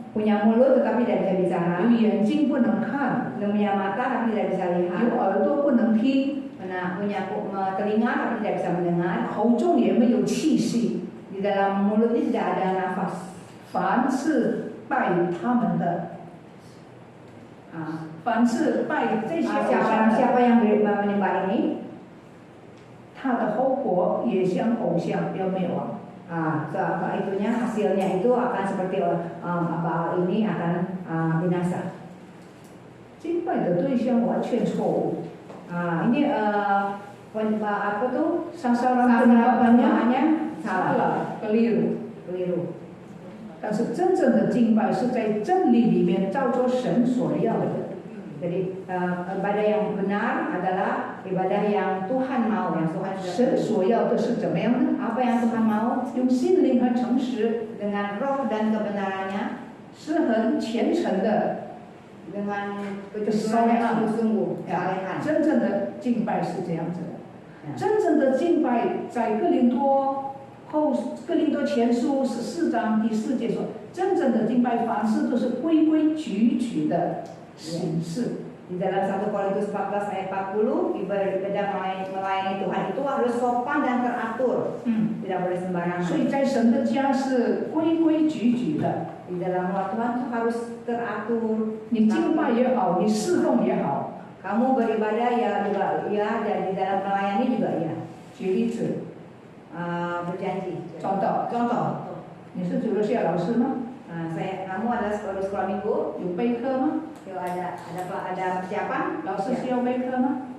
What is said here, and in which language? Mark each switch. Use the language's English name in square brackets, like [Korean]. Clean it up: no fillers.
[Indonesian] punya mulut tetapi tidak bisa bicara. [Chinese] 有眼睛不能看， [Indonesian] punya mata tapi tidak bisa lihat. [Chinese] 有耳朵不能听， [Indonesian] punya telinga tapi tidak bisa mendengar. [Chinese] 口中也没有气息， [Indonesian] Di dalam mulutnya tidak ada nafas. [Chinese] 凡是拜他们的，凡是拜这些偶像的， [Indonesian] siapa yang menyembah ini, [Chinese] 他的后果也像偶像要灭亡。 [Indonesian] itunya hasilnya itu akan seperti Baal ini akan binasa. [Chinese] 敬拜的对象完全错误。 [Indonesian] Ini apa tuh? Sasaran penyembahannya salah, keliru. [Chinese] 但是真正的敬拜是在真理里面照着神所要的。 [Indonesian] Jadi ibadah yang benar adalah ibadah yang Tuhan mau, yang Tuhan [Chinese] 神所要的是怎么样呢？ [Indonesian] Apa yang Tuhan mau? [Chinese] 用心灵和诚实， [Indonesian] Dengan roh dan kebenarannya, [Chinese] 是很虔诚的， [Indonesian] dengan kejujuran yang sungguh-sungguh, kesalehan. [Chinese] 真正的敬拜是这样子的。真正的敬拜在哥林多前书14章第4节说，真正的敬拜凡事都是规规矩矩的形式。 [Indonesian] Di dalam 1 Korintus 14 ayat 40, ibadah melayani Tuhan itu harus sopan dan teratur, tidak boleh sembarangan. [Chinese] 所以在神的家是规规矩矩的。 [Indonesian] Di dalam rumah Tuhan itu harus teratur. [Chinese] 你敬拜也好，你侍奉也好， [Indonesian] Kamu beribadah ya juga ya, dan di dalam melayani juga ya. [Chinese] 举例子， [Indonesian] Berjanji. [Chinese] 找到。 [Indonesian] Contoh, [Chinese] 你是主日学老师吗？ [Indonesian] kamu adalah sekolah minggu. [Chinese] 有备课吗？ [Indonesian] Yuk ada persiapan. [Chinese] 老师需要备课吗？